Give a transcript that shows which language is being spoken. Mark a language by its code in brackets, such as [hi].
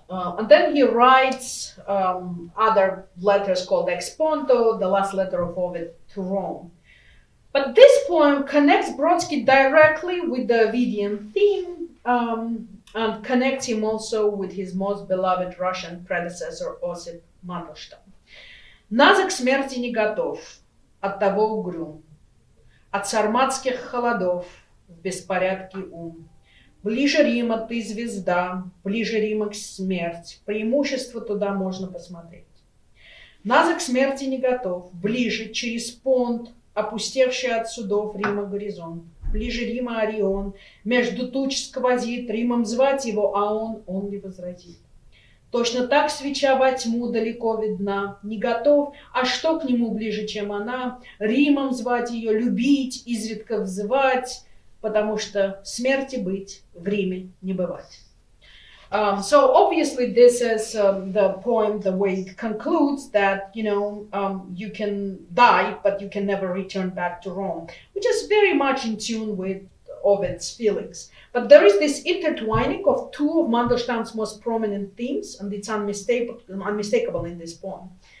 [en] And then he writes other letters called Exponto, the last letter of Ovid to Rome. But this poem connects Brodsky directly with the Ovidian theme, and connects him also with his most beloved Russian predecessor, Осип Мандельштам. [ru] Наза к смерти не готов, оттого угрюм. От сарматских холодов в беспорядке ум. Ближе Рима ты звезда, ближе Рима к смерти. Преимущество туда можно посмотреть. Наза к смерти не готов, ближе через понт, опустевший от судов Рима горизонт. Ближе Рима Орион, между туч сквозит, Римом звать его, а он не возразит. Точно так свеча во тьму далеко видна, не готов, а что к нему ближе, чем она? Римом звать ее, любить, изредка взывать, потому что смерти быть, в Риме не бывать. [en] So obviously this is the poem, the way it concludes that, you can die, but you can never return back to Rome, which is very much in tune with Ovid's feelings. But there is this intertwining of two of Mandelshtam's most prominent themes, and it's unmistakable in this poem.